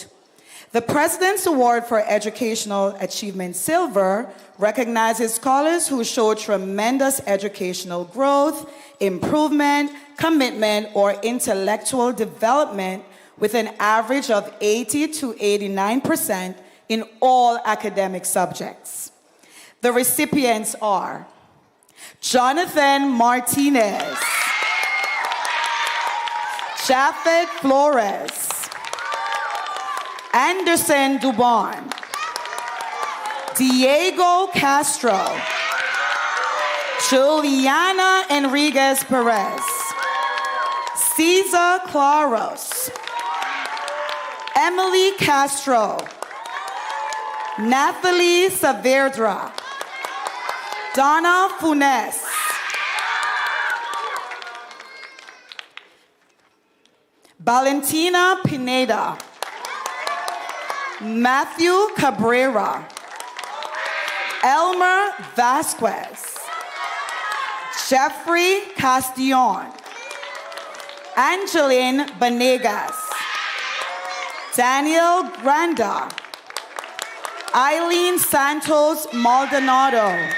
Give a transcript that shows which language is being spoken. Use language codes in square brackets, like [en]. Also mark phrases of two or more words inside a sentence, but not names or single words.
[en] The President's Award for Educational Achievement Silver recognizes scholars who show tremendous educational growth, improvement, commitment, or intellectual development with an average of 80 to 89% in all academic subjects. The recipients are Jonathan Martinez, Japhet Flores, Anderson Dubon, Diego Castro, Juliana Enriquez Perez, Cesar Claros, Emily Castro, Nathalie Saavedra, Donna Funes, Valentina Pineda, Matthew Cabrera, Elmer Vasquez, Jeffrey Castillon, Angeline Banegas, Daniel Granda, Eileen Santos Maldonado,